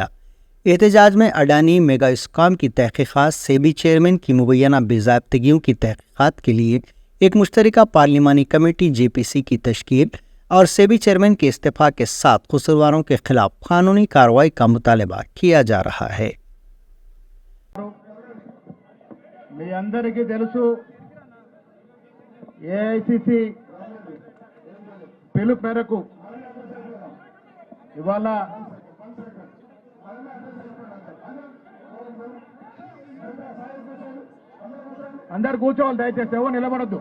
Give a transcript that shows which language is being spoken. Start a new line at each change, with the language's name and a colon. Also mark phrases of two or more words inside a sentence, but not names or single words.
Urdu: احتجاج میں اڈانی میگا اسکام کی تحقیقات، سیبی چیئرمین کی مبینہ بے ضابطگیوں کی تحقیقات کے لیے ایک مشترکہ پارلیمانی کمیٹی جے پی سی کی تشکیل اور سیبی چیئرمین کے استعفیٰ کے ساتھ قصورواروں کے خلاف قانونی کارروائی کا مطالبہ کیا جا رہا ہے۔
Telugu: మీ అందరికీ తెలుసు ఏఐసిసి పిలుపు మేరకు ఇవాళ అందరు కూర్చోవాలి, దయచేసి ఎవరు నిలబడద్దు.